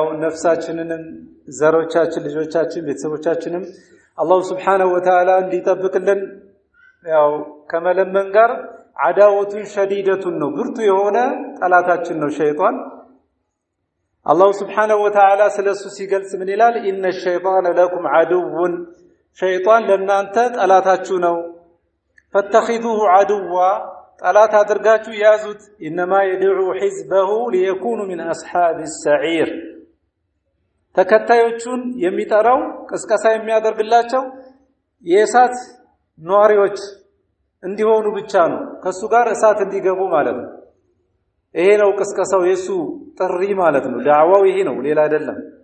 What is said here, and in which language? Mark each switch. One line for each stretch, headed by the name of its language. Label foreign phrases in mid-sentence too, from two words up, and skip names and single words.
Amharic: ነፍሳችንንም ዘሮቻችን ልጆቻችን ቤተሰቦቻችንም አላህ
Arabic: سبحانه وتعالى
Amharic: እንዲጠብቅልን ያው ከመለመን ጋር አዳወቱን ሸዲደቱን ነው ብርቱ የሆነ ጠላታችን ነው ሸይጣን አላህ
Arabic: سبحانه وتعالى
Amharic: ስለሱ ሲገልጽ ምን ይላል
Arabic: إن الشيطان لكم عدو
Amharic: ሸይጣን ለእናንተ ጠላታችሁ ነው
Arabic: فاتخذوه عدوا
Amharic: ጠላት አድርጋችሁ ያዙት
Arabic: انما يدعو حزبه ليكونوا من اصحاب السعير
Amharic: ተከታዮቹን የሚጠራው ቅስቀሳ የሚያደርግላቸው የእሳት ኗሪዎች እንዲሆኑ ብቻ ነው ከሱ ጋር እሳት እንዲገቡ ማለት ነው ይሄ ነው ቅስቀሳው የሱ ጥሪ ማለት ነው ዳዕዋው ይሄ ነው ሌላ አይደለም